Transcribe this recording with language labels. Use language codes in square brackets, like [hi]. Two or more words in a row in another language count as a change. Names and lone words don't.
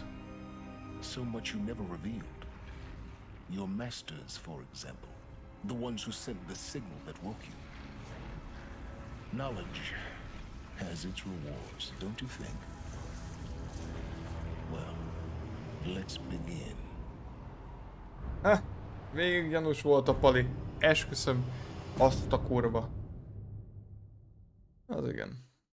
[en] So much you never revealed. Your masters, for example. The ones who sent the signal that woke you. Knowledge has its rewards, don't you think? Well, let's begin. [hu] Végig gyanús volt a pali. Esküszöm, azt a kurva. Az igen.